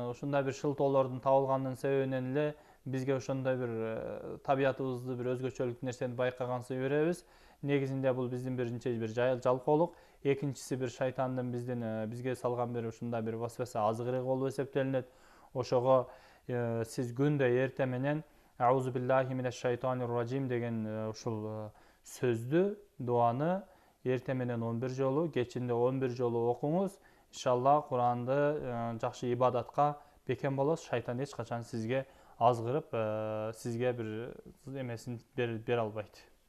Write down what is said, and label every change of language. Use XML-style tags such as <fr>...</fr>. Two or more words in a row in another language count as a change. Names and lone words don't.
<ky>Ушундай бир шылтоолордун табылганынын себебинен эле бизге ошондой бир табиятыбызды бир өзгөчөлүк нерсени байкагансыз беребиз. Негизинде бул биздин биринчи бир жалкоолук, экинчиси бир шайтандын бизге салган бир ушундай бир васваса азгырыгы болуп эсептелинет. Ошого сиз күндө эртең менен</ky> <ar>أعوذ بالله من الشيطان الرجيم</ar> <ky>деген ушул сөздү, дуаны эртең менен 11 жолу, кечинде 11 жолу окуңуз. Иншалла Куранды жакшы ибадатка бекем болосуз. Шайтан эч качан сизге азгырып, сизге бир эмесин бере албайт.</ky>